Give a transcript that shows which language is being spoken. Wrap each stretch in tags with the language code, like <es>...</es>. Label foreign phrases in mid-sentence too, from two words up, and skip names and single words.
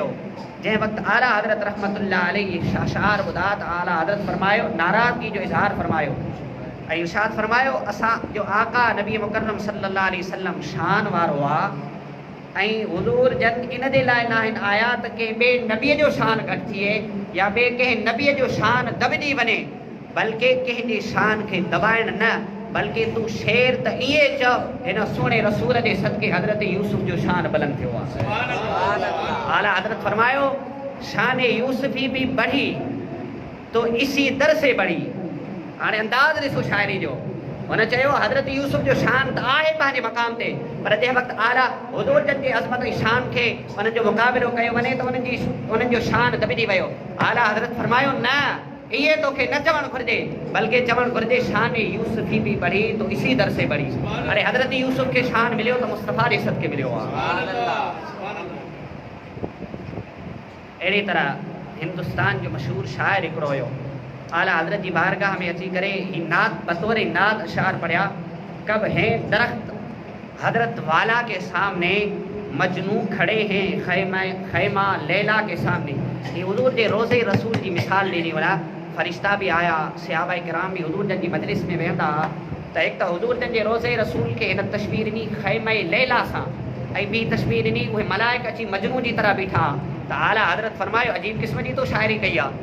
<sd>जंहिं वक़्तु आला हज़रत</sd> <ar>رحمة الله عليه</ar> <sd>अशआर ॿुधा त आला हज़रत फरमायो, नाराज़गी जो इज़हार फरमायो ऐं इरशाद फरमायो, असांजो आका नबी मुकर्रम</sd> <ar>صلى الله عليه وسلم</ar> <sd>शान वारो आहे, ऐं हुज़ूर जन इन जे लाइ न आहिनि आया त कंहिं ॿिए नबीअ जो शान घटि थिए या ॿिए कंहिं नबीअ जो शान दबिजी वञे, बल्कि कंहिंजी शान खे दबाइण न, बल्कि तूं शेर त ईअं चओ, हिन सुहिणे रसूल जे सदके हज़रत यूसुफ जो शान बुलंद थियो आहे।</sd> <ur>आला हज़रत फरमायो, شان یوسفی بھی بڑھی تو اسی در سے بڑھی.</ur> <sd>हाणे अंदाज़ ॾिसो शाइरी जो, हुन चयो हज़रत यूसुफ जो शान त आहे पंहिंजे मक़ाम ते, पर जंहिं वक़्तु आला हुज़ूर जन जे अज़मत ऐं शान खे उन्हनि जो मुक़ाबिलो कयो वञे त उन्हनि जो शान दबिजी वियो। आला हज़रत फरमायो, न इहे तोखे न चवणु घुरिजे, बल्कि चवणु घुरिजे</sd> <ur>شان یوسفی بھی بڑھی تو اسی در سے بڑھی.</ur> <sd>अरे हज़रत यूसुफ खे शान मिलियो त मुस्तफ़ा जे सदके मिलियो आहे। अहिड़ी तरह हिंदुस्तान जो मशहूर शाइर हिकिड़ो हुयो, आला हज़रत जी बारगाह में अची करे ही नात बतौर नात अशार पढ़िया,</sd> <ur>کب ہیں درخت حضرت والا کے سامنے، مجنوں کھڑے ہیں خیمہ لیلیٰ کے سامنے.</ur> <sd>ये हुज़ूर जे रोज़े रसूल जी मिसाल ॾिनी वञा, फ़रिश्ता बि आया, सहाबा किराम बि हुज़ूर जन जी मजलिस में वेहंदा, त एक त हुजूर जन जे रोज़े रसूल के इन तस्वीर नी खैमे लैला सां ऐं ॿी तस्वीर नी उहे मलाइक अची मजनू जी तरह बीठा त आला हज़रत फरमायो अजीब क़िस्म जी तो शाइरी कई आहे।</sd>